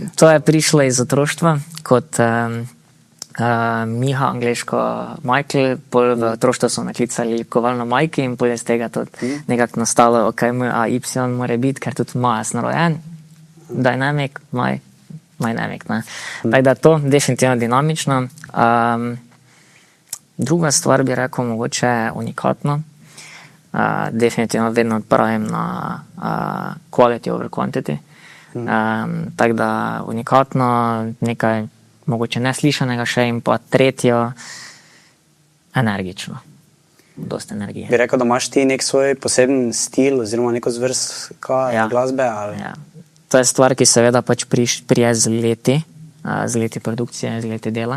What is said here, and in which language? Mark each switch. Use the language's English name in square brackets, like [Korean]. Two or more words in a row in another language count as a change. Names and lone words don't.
[Slovenian] To je prišlo iz otroštva, kot Miha, angliško Michael, pol v otroštvu so me klicali kovalno Majki in pol je z tega tudi nekako nastalo, Y mora biti, ker tudi Maja sem rojen, [English] Dynamic, Dynamic, [Slovenian] Tako da to definitivno dinamično. Druga stvar bi rekel mogoče unikatno. Definitivno vedno pravim na [English] quality over quantity. [Slovenian] Tako da unikatno, nekaj mogoče neslišanega še, in pa tretjo, energično. Dost energije. Bi rekel, da imaš ti nek svoj poseben stil oziroma neko zvrst glasbe? Ali? Ja. To je stvar, ki seveda pač prije z leti produkcije, z leti dela.